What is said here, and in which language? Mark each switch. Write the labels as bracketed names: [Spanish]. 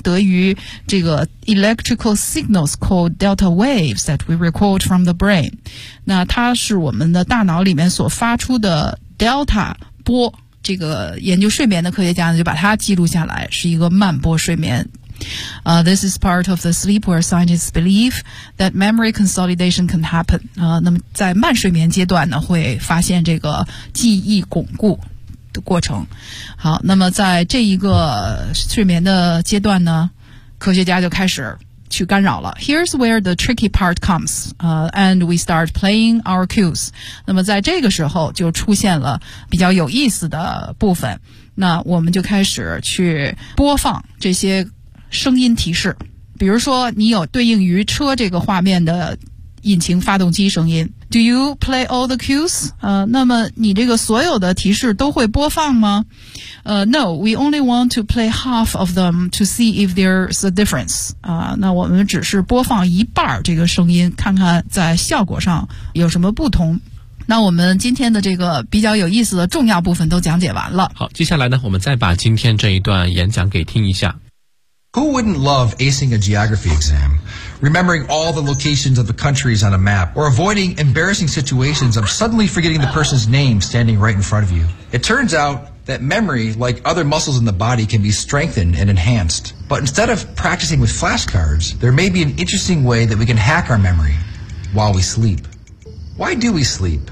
[Chinese] 得益于这个 [English] electrical signals called delta waves that we record from the brain, [Chinese] 那它是我们的大脑里面所发出的 delta 波。这个研究睡眠的科学家呢，就把它记录下来，是一个慢波睡眠。 [English] This is part of the sleep where scientists believe that memory consolidation can happen. [Chinese] 那么在慢睡眠阶段呢，会发现这个记忆巩固的过程。好，那么在这一个睡眠的阶段呢，科学家就开始去干扰了。 [English] Here's where the tricky part comes, and we start playing our cues. [Chinese] 那么在这个时候就出现了比较有意思的部分。那我们就开始去播放这些声音提示。比如说你有对应于车这个画面的引擎发动机声音。 [English] Do you play all the cues? [Chinese] 那么你这个所有的提示都会播放吗？ [English] No, we only want to play half of them to see if there's a difference. [Chinese] 那我们只是播放一半这个声音，看看在效果上有什么不同。那我们今天的这个比较有意思的重要部分都讲解完了。好，接下来呢，我们再把今天这一段演讲给听一下。 [English] Who wouldn't love acing a geography exam? Remembering all the locations of the countries on a map, or avoiding embarrassing situations of suddenly forgetting the person's name standing right in front of you. It turns out that memory, like other muscles in the body, can be strengthened and enhanced. But instead of practicing with flashcards, there may be an interesting way that we can hack our memory while we sleep. Why do we sleep?